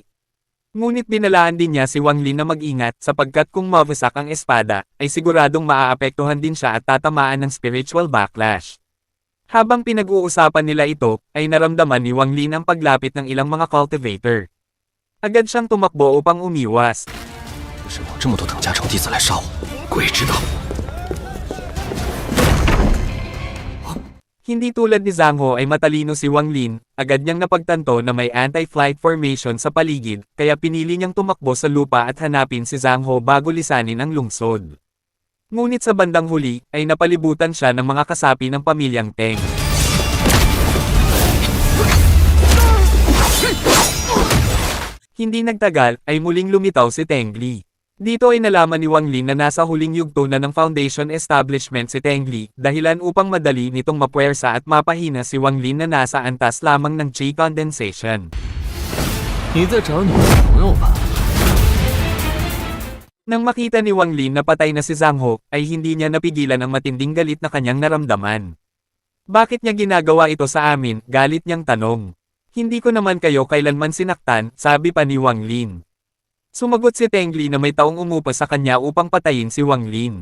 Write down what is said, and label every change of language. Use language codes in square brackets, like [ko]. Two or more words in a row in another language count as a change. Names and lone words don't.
[tl] Ngunit binalaan din niya si Wang Lin na mag-ingat sapagkat kung mawasak ang espada, ay siguradong maaapektuhan din siya at tatamaan ng [en] spiritual backlash. [tl] Habang pinag-uusapan nila ito, ay naramdaman ni Wang Lin ang paglapit ng ilang mga cultivator. Agad siyang tumakbo upang umiwas. [zh] 为什么有这么多等价城弟子来杀我？鬼知道。 [tl] Hindi tulad ni Zhang Ho ay matalino si Wang Lin, agad niyang napagtanto na may [en] anti-flight formation [tl] sa paligid, kaya pinili niyang tumakbo sa lupa at hanapin si Zhang Ho bago lisanin ang lungsod. Ngunit sa bandang huli, ay napalibutan siya ng mga kasapi ng pamilyang Teng. Hindi nagtagal, ay muling lumitaw si Tengli. Dito ay nalaman ni Wang Lin na nasa huling yugto na ng [en] Foundation Establishment [tl] si Tengli, dahilan upang madali nitong mapuwersa at mapahina si Wang Lin na nasa antas lamang ng [en] Qi condensation. [zh] 你在找你的朋友吧？ [tl] Nang makita ni Wang Lin na patay na si Zhang Ho, ay hindi niya napigilan ang matinding galit na kanyang naramdaman. Bakit niya ginagawa ito sa amin? Galit niyang tanong. Hindi ko naman kayo kailanman sinaktan, sabi pa ni Wang Lin. Sumagot si Tengli na may taong umupa sa kanya upang patayin si Wang Lin.